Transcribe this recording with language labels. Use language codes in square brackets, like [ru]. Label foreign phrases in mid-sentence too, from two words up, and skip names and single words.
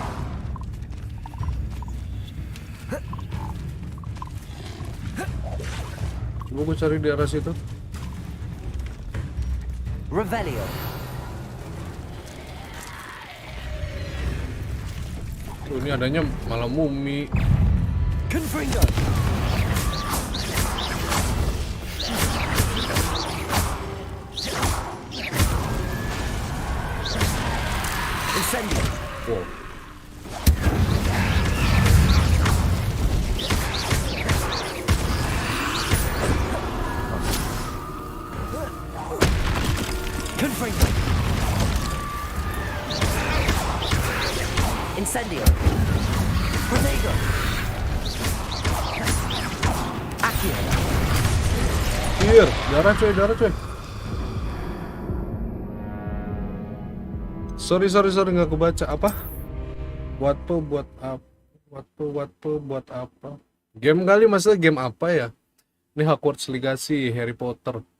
[id] Coba gue cari di arah situ. Revelio. Tuh, ini adanya malah mumi. Confringo. Incendio. Wow. Confringo. Incendio. Protego. Accio. Sihir, darah coy, darah coy. Sorry nggak kebaca apa? Buat apa? Game kali, maksudnya game apa ya? Ini Hogwarts Legacy, Harry Potter.